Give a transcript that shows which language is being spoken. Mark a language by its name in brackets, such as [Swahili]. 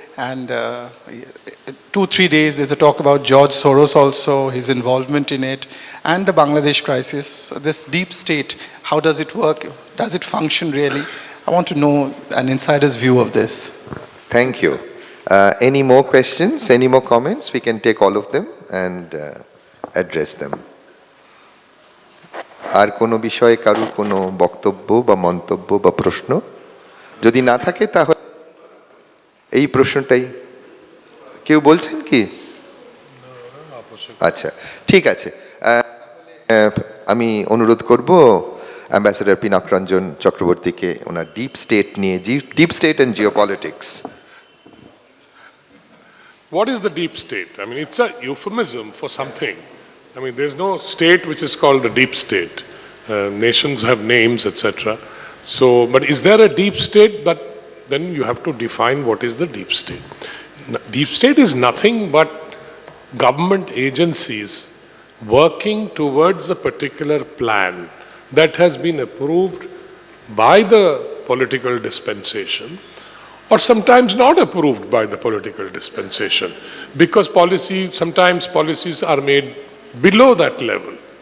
[English] And 2-3 days there's a talk about George Soros also, his involvement in it, and the Bangladesh crisis. This deep state, how does it work? Does it function really? I want to know an insider's view of this. Thank you. Any more questions, any more comments? We can take all of them and address them. [Bangla] আর কোনো বিষয়ে কারুর কোনো বক্তব্য বা মন্তব্য বা প্রশ্ন যদি না থাকে, তাহলে এই প্রশ্নটাই কেউ বলছেন কি? আচ্ছা, ঠিক আছে। আমি অনুরোধ করব অ্যাম্বাসেডর পিনাক রঞ্জন চক্রবর্তীকে ওনার ডিপ স্টেট নিয়ে, [English] Deep state and geopolitics. What is the deep state? I mean, it's a euphemism for something. I mean, there's no state which is called the deep state. Nations have names, etc. So, but is there a deep state? But then you have to define what is the deep state. Deep state is nothing but government agencies working towards a particular plan that has been approved by the political dispensation, or sometimes not approved by the political dispensation, because sometimes policies are made below that level.